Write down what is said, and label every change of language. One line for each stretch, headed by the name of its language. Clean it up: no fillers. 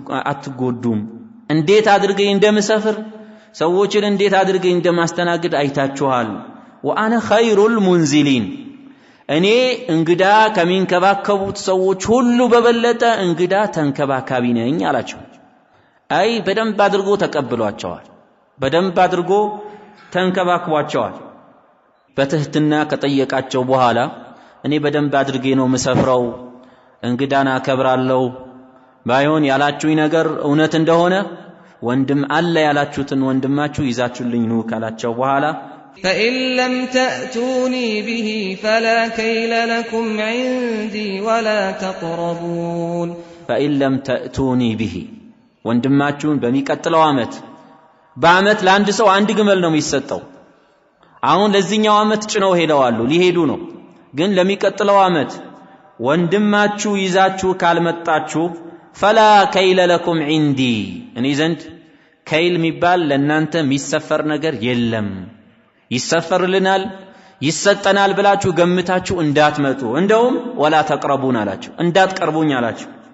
Amharic: አትጎዱም። እንዴት አድርጌ እንደምሰፍር ሰዎችን እንዴት አድርጌ እንደማስተናግድ አይታችኋል።
Arabic: ወአነ ኸይሩል ሙንዚሊን
Amharic: እኔ እንግዳ ከሚንከባከቡት ሰዎች ሁሉ በበለጠ እንግዳ ተንከባካቢ ነኝ አላቸው። አይ በደንብ አድርጎ ተቀብሏቸዋል፣ በደንብ አድርጎ ተንከባክቧቸዋል። በትህትና ከጠየቃቸው በኋላ እኔ በደንብ አድርጌ ነው መሰፍረው፣ እንግዳና አከብራለሁ፣ ባይሆን ያላችሁኝ ነገር እውነት እንደሆነ ወንድም አለ ያላችሁትን ወንድማችሁ ይዛችሁልኝ ኑ ካላቸው በኋላ
Arabic: فإن لم تأتوني به فلا كيل لكم عندي ولا تقربون فإن لم تأتوني به
Amharic: ወንድማችሁን በሚቀጥለው ዓመት በዓመት ለአንድ ሰው አንድ ግመል ነው የሚሰጠው። አሁን ለዚህኛው ዓመት ጭነው ሄደዋል፣ ሊሄዱ ነው። ግን ለሚቀጥለው ዓመት ወንድማችሁ ይዛችሁ ካልመጣችሁ
Arabic: ፈላ ከይለ ለኩም ዒንዲ
Amharic: እኔ ዘንድ ከይል የሚባል ለእናንተ የሚሰፈር ነገር የለም። ይሰፈርልናል ይሰጠናል ብላችሁ ገምታችሁ እንዳትመጡ፣ እንደውም
Arabic: ወላ ተቅረቡን
Amharic: አላችሁ፣ እንዳትቀርቡኝ አላችሁ።